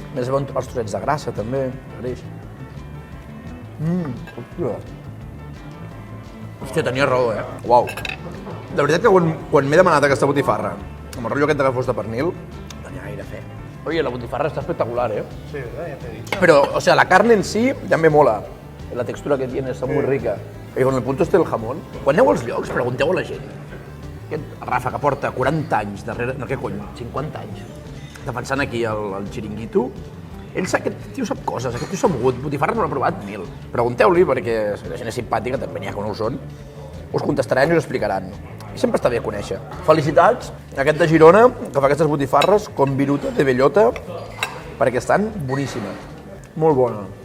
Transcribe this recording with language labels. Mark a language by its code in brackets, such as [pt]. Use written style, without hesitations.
[ca] A més, veuen els trossets de grassa també, greix. Hòstia, tenia raó, Uau. De veritat que quan m'he demanat aquesta botifarra, amb el rotllo aquest de fos de pernil, tenia gaire fe. Oye, la botifarra està espectacular, [es] Sí, ¿verdad? Ya te he dicho. Pero, o sea, la carne en sí ya me mola. La textura que tiene está muy rica. I con el punto este del jamón. [ca] Quan aneu als llocs, pregunteu a la gent. Aquest Rafa, que porta 40 anys darrere... No, què cony? 50 anys. Defensant aquí el xiringuito. Aquest tio sap coses, aquest tio s'ha mogut. Botifarra no l'ha provat mil. Pregunteu-li, perquè la gent és simpàtica, també n'hi ha que no ho són. Us contestaran i us explicaran. I sempre està bé conèixer. Felicitats a aquest de Girona, que fa aquestes botifarres [es] con viruta de bellota, [ca] perquè estan boníssimes. Molt bona.